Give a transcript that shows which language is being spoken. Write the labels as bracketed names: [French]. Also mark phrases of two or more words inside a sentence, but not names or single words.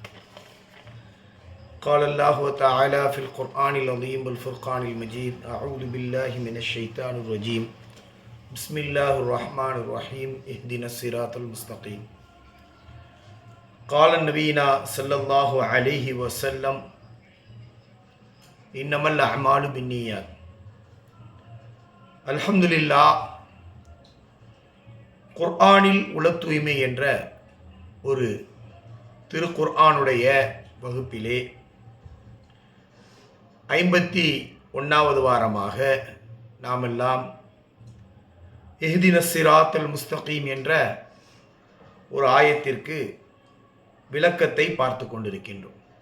[Arabic] قال الله تعالى في القرآن العظيم والفرقان المجيد أعوذ بالله من الشيطان الرجيم بسم الله الرحمن الرحيم اهدنا الصراط المستقيم. قال النبينا صلى الله عليه وسلم إنما الأعمال بالنيات. [Tamil] அல்ஹம்துலில்லாஹ், குர்ஆனில் உள தூய்மை என்ற ஒரு திருக்குர்ஆனுடைய வகுப்பிலே 51வது வாரமாக நாமெல்லாம் [Arabic] اهدنا الصراط المستقيم [Tamil] என்ற ஒரு ஆயத்திற்கு விளக்கத்தை பார்த்து கொண்டிருக்கின்றோம்.